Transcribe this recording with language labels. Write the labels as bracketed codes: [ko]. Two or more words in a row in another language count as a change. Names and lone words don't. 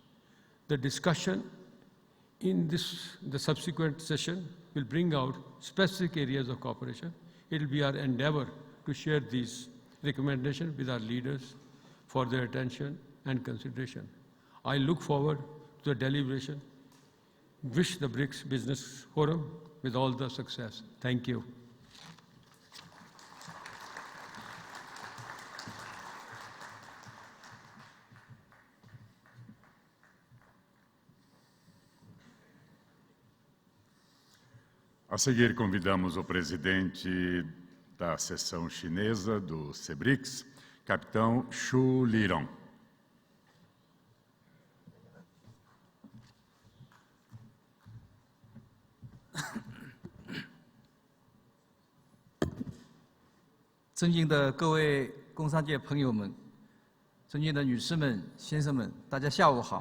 [en] The discussion in the subsequent session will bring out specific areas of cooperation. It will be our endeavor to share these recommendations with our leaders for their attention and consideration. I look forward to the deliberation. Wish the BRICS Business Forum with all the success. Thank you. [pt] A seguir, convidamos o presidente da seção chinesa do Cebrics, capitão Xu Lirong. [zh] 尊敬的各位工商界朋友们，尊敬的女士们、先生们，大家下午好。